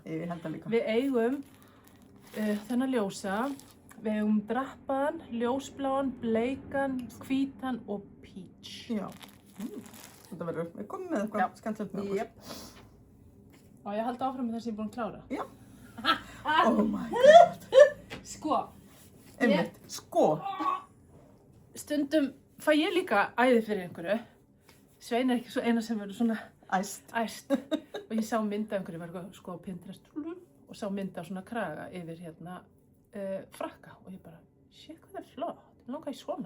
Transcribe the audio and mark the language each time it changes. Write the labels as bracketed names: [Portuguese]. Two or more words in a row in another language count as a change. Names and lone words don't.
[Icelandic] Ég held það líka. Við eigum þennan ljósa, við eigum drappaðan, ljósbláan, bleikan, hvítan og peach. Já. Þetta verður, við komum með eitthvað skemmtilegt með okkur. Og ég held áfram með það sem ég er búin að klára. Já. [English] Oh my god. [Icelandic] Sko. Einmitt, sko. Stundum fæ ég líka æði fyrir einhverju. Svein er ekki svo eina sem verður svona æst. Og ég sá mynd af einhverju, var sko á Pinterest og sá mynd af svona kraga yfir frakka og ég bara, [English] shit hvað [Icelandic] það er flott, ég langaði í svona.